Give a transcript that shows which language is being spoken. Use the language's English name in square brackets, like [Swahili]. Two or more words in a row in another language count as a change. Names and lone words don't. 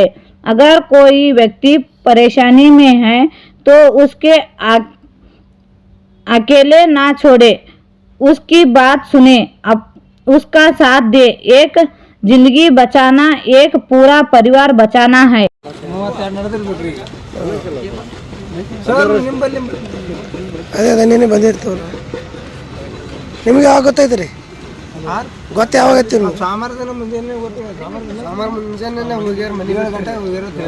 [Hindi] अगर कोई व्यक्ति परेशानी में है तो उसके अकेले ना छोड़े, उसकी बात सुने, उसका साथ दे। एक जिंदगी बचाना एक पूरा परिवार बचाना है। [Kannada] ಅದೇ ನೆನ್ನೆ ಬಂದಿರ್ತವ್ರು ನಿಮಗೆ ಯಾವಾಗ ಗೊತ್ತಾಯ್ತು ರೀ? ಗೊತ್ತು ಯಾವಾಗೈತಿ? ಸಾಮಾರು ದಿನ ಮುಂಜಾನೆ ಗೊತ್ತಾಗ ಸಾಮಾರು ಮುಂಜಾನೆ ಹೋಗ್ಯಾರ ಮನೆಗಳ ಗಂಟೆ ಹೋಗ್ಯಾರ.